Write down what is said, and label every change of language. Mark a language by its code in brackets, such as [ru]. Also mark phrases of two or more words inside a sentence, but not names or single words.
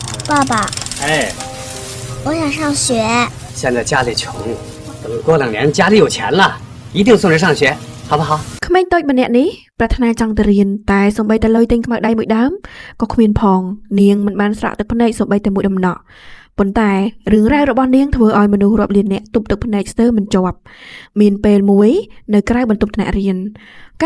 [zh] 爸爸，哎，我想上学。现在家里穷，等过2年家里有钱了，一定送你上学，好不好？ [km] ក្មេងតូចម្នាក់នេះប្រាថ្នាចង់ទៅរៀនតែសូម្បីតែលុយទិញខ្មៅដៃមួយដើមក៏គ្មានផងនាងមិនបានស្រាក់ទឹកភ្នែកសូម្បីតែមួយដំណក់ប៉ុន្តែរឿងរ៉ាវរបស់នាងធ្វើឲ្យមនុស្សរាប់លាននាក់ទប់ទឹកភ្នែកស្ទើរមិនជាប់មានពេលមួយនៅក្រៅបន្ទប់ថ្នាក់រៀនការ